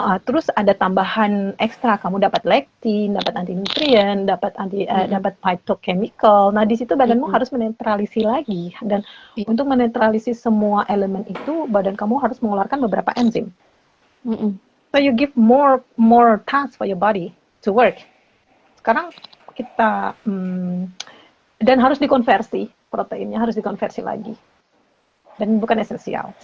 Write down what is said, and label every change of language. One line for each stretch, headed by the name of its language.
Indonesian: Terus ada tambahan ekstra, kamu dapat lektin, dapat antinutrien, dapat dapat phytochemical. Nah, di situ badanmu harus menetralisir lagi, dan untuk menetralisir semua elemen itu, badan kamu harus mengeluarkan beberapa enzim.
English: So you give more task for your body to work.
Indonesian: Sekarang kita dan harus dikonversi, proteinnya harus dikonversi lagi, dan bukan esensial.